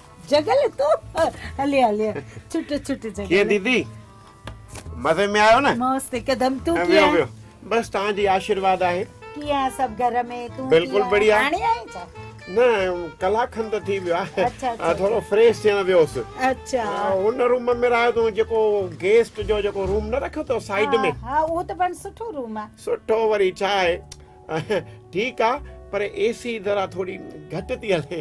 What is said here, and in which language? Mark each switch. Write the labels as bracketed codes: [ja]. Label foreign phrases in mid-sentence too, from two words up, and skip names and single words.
[sd] जगल तू हले हले छुट छुट जगल कीअं दीदी मज़े में आयो न? मस्त हिकदम तू वियो कीअं वियो बस तव्हांजी आशीर्वाद आहे। कीअं सब घर में तू बिल्कुलु बढ़िया। हाणे आई छा? न कलाक खन त थी वियो आहे। अच्छा। थोरो फ्रेश थियण वियोसि। अच्छा हुन रूम में रहियो तूं जेको गेस्ट जो जेको रूम न रखियो अथव साइड में। हाँ उहो त पण सुठो रूम आहे। सुठो वरी छा आहे ठीकु आहे पर एसी जरा थोरी घटि थी हले।